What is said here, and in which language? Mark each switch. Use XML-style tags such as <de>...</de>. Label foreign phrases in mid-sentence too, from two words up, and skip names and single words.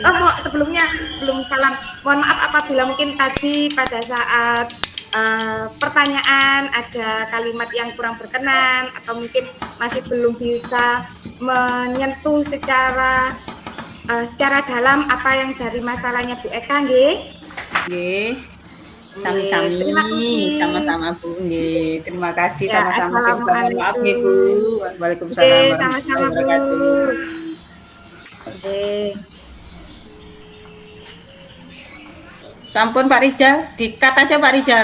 <id>Sebelum salam, mohon maaf apabila mungkin tadi pada saat pertanyaan ada kalimat yang kurang berkenan atau mungkin masih belum bisa menyentuh secara dalam apa yang dari masalahnya Bu Eka, nggih.</id> <jv>Nggih. Sami-sami,</jv> <id>Terima kasih. sama-sama Bu. Nggih, terima kasih Ya, sama-sama. Maaf nggih Bu. assalamualaikum. Waalaikumsalam Oke, warahmatullahi sama-sama Bu. wabarakatuh. Oke. Sampun Pak Rijal, di-cut aja Pak Rijal.</id>